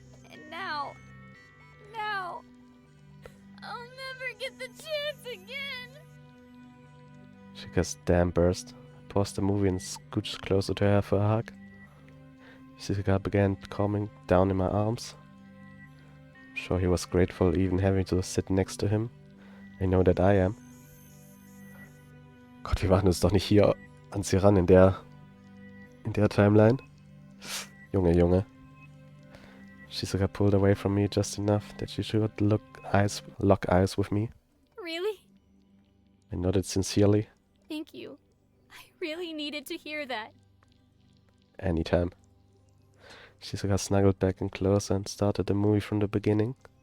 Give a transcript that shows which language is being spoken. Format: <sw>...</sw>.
<en>And now, I'll never get the chance again. Shika's dam burst, paused the movie and scooched closer to her for a hug. Shizuka began calming down in my arms. I'm sure he was grateful even having to sit next to him. I know that I am.</en> <de>Gott, wir machen uns doch nicht hier an sie ran in der Timeline. Junge.</de> <en>Shizuka pulled away from me just enough that she should lock eyes with me. Really? I nodded sincerely. Thank you. I really needed to hear that. Anytime. Shizuka snuggled back in closer and started the movie from the beginning.</en>